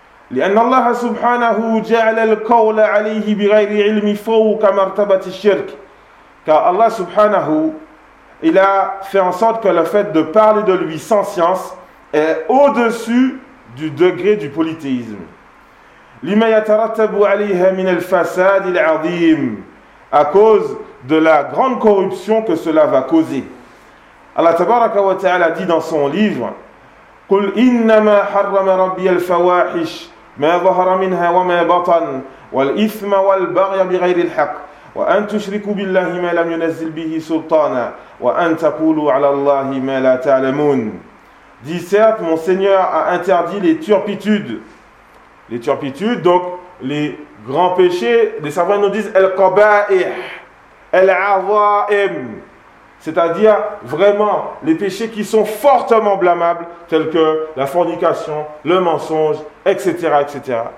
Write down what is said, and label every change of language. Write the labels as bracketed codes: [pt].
[ar] لأن الله سبحانه جعل القول عليه بغير علم فوق مرتبة الشرك. [fr] Car Allah سبحانه il a fait en sorte que le fait de parler de lui sans science est au-dessus du degré du polythéisme. [ar] لما يترتب عليها من الفساد العظيم. [fr] À cause de la grande corruption que cela va causer. [ar] Allah تبارك وتعالى [fr] dit dans son livre: [ar] قل إنما حرم ربي الفواحش ما ظهر منها وما بطن والإثم والبغي بغير الحق وأن تشركوا بالله ما لم ينزل به سلطانا وأن تقولوا على الله ما لا تعلمون. [fr] Dit certes, mon Seigneur a interdit les turpitudes. Les turpitudes, donc les grands péchés, les savants nous disent al-qaba'ih, al-'awa'im, c'est-à-dire vraiment les péchés qui sont fortement blâmables, tels que la fornication, le mensonge, etc., etc.